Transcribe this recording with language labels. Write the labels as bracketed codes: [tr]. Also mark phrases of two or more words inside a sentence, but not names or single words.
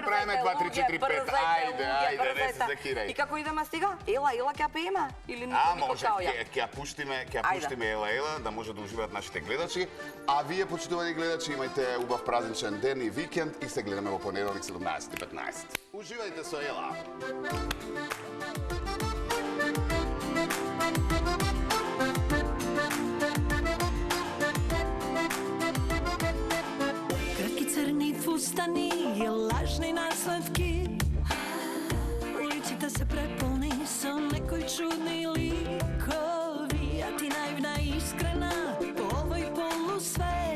[mk] Ти правиме 2, 3, 4, 5, ајде, не се закирај. И како идеме сега? Ела, ќе пееме? Или никој Може, ќе ја пуштиме ела, да може да уживаат нашите гледачи. А вие, почитувани гледачи, имајте убав празничен ден и викенд и се гледаме во понеделник 17:15. Уживајте со ела. Црни фустани и лажни наследки, улицита се преполни са некој чудни ликови, а ти наивна и искрена по овој полусвет.